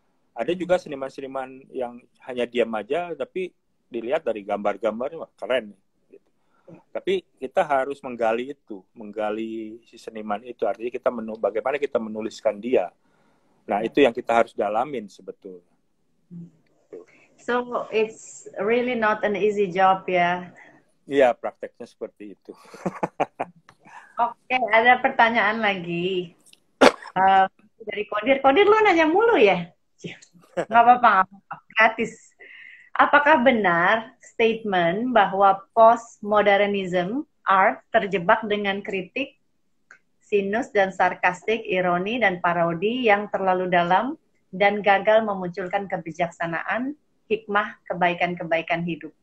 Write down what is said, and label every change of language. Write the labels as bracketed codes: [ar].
[id] Ada juga seniman-seniman yang hanya diam aja, tapi dilihat dari gambar-gambarnya, wah keren. Gitu. Tapi kita harus menggali itu, menggali si seniman itu. Artinya kita bagaimana kita menuliskan dia. Nah, itu yang kita harus dalamin sebetulnya. [en] So it's really not an easy job ya. [id] Iya, prakteknya seperti itu. Oke, ada pertanyaan lagi. Dari Kodir. Kodir lu nanya mulu ya? Nggak apa-apa, gratis. Apakah benar statement bahwa postmodernism art terjebak dengan kritik, sinus dan sarkastik, ironi dan parodi yang terlalu dalam dan gagal memunculkan kebijaksanaan, hikmah, kebaikan-kebaikan hidup?